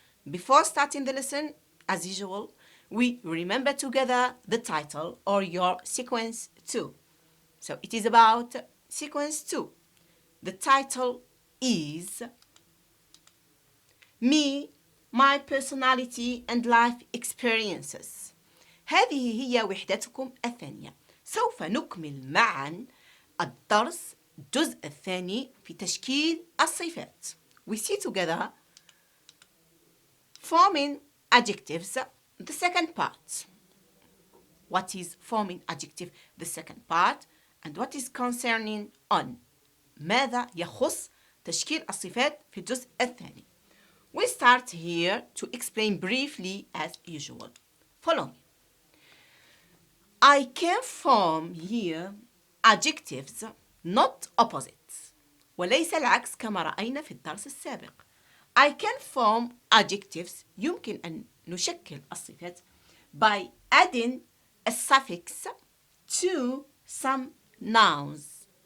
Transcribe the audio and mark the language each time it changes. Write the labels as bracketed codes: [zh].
[en] Before starting the lesson, as usual, we remember together the title or your sequence 2. So it is about sequence 2. The title is Me, my personality and life experiences. [ar] هذه هي وحدتكم الثانية. سوف نكمل معا الدرس الجزء الثاني في تشكيل الصفات. [en] We see together forming adjectives, the second part. What is forming adjective, the second part, and what is concerning on. [ar] ماذا يخص تشكيل الصفات في الجزء الثاني. [en] We start here to explain briefly as usual. Follow me. I can form here adjectives, not opposites. [ar] وليس العكس كما رأينا في الدرس السابق. [en] I can form adjectives [ar] يمكن أن نشكل الصفات [en] by adding a suffix to some nouns.